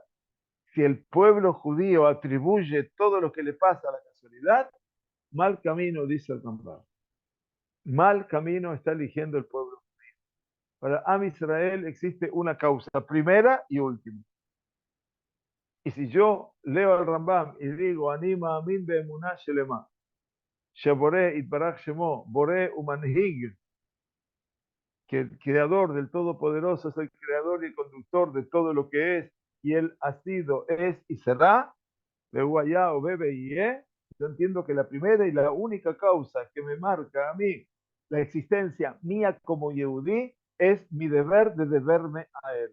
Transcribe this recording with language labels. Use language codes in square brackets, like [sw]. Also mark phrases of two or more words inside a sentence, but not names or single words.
[es] Si el pueblo judío atribuye todo lo que le pasa a la casualidad, mal camino, dice el Rambam. Mal camino está eligiendo el pueblo. Para Am Israel existe una causa, primera y última. Y si yo leo el Rambam y digo, [he] אני מאמין באמונה שלמה, שהבורא יתברך שמו, בורא ומנהיג, [es] que el creador del Todopoderoso es el creador y el conductor de todo lo que es, y él ha sido, es y será, Behuayá o Bebe y yo entiendo que la primera y la única causa que me marca a mí la existencia mía como Yehudí es mi deber de deberme a él.